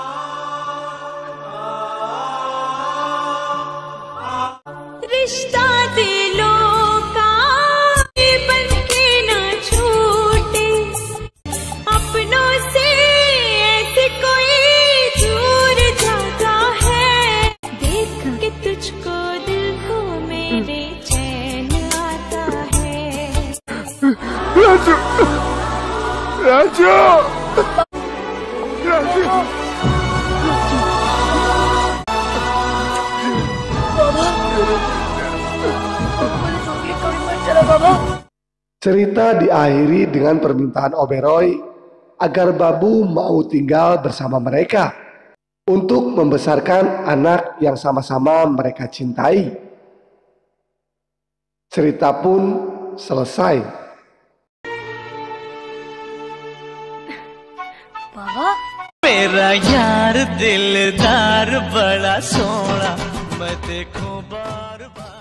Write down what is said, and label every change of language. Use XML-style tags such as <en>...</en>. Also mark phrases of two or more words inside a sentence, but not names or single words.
<hi>रिश्ता दिलों का बन के ना छूटे, अपनों से ऐसे कोई दूर जाता है। देख के तुझको दिल को मेरे चैन आता है। राजू, राजू, राजू।</hi> <id>Cerita diakhiri dengan permintaan Oberoi agar Babu mau tinggal bersama mereka untuk membesarkan anak yang sama-sama mereka cintai. Cerita pun selesai.</id> <hi>बाबा मेरा यार दिलदार बड़ा सोना, मैं देखूं बार बार।</hi>